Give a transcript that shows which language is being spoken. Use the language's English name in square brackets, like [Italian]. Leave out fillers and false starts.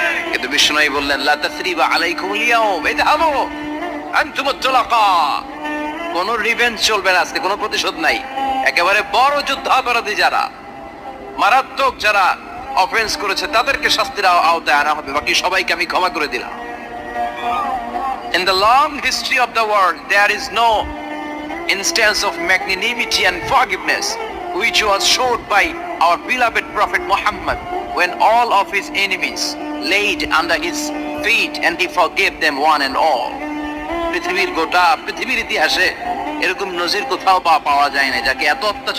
[Bangla] কিন্তু বিশ্বনবী বললেন [Arabic] লা তাসরিবা আলাইকুমুল ইয়াউম ইযহাবু আনতুমুত তুলাকা, [Bangla] কোন রিভেঞ্জ চলবে না আজকে, কোনো প্রতিশোধ নাই। একেবারে বড় যুদ্ধাপরাধী যারা, মারাত্মক যারা অফেন্স করেছে, তাদেরকে শাস্তির আওতায় আনা হবে, বাকি সবাইকে আমি ক্ষমা করে দিলাম। [English] In the long history of the world, there is no instance of magnanimity and forgiveness which was showed by our beloved Prophet Muhammad when all of his enemies laid under his feet and he forgave them one and all. [Bangla] পৃথিবীর ইতিহাসে এরকম নজির কোথাও পাওয়া যায় না, যাকে এত অত্যাচার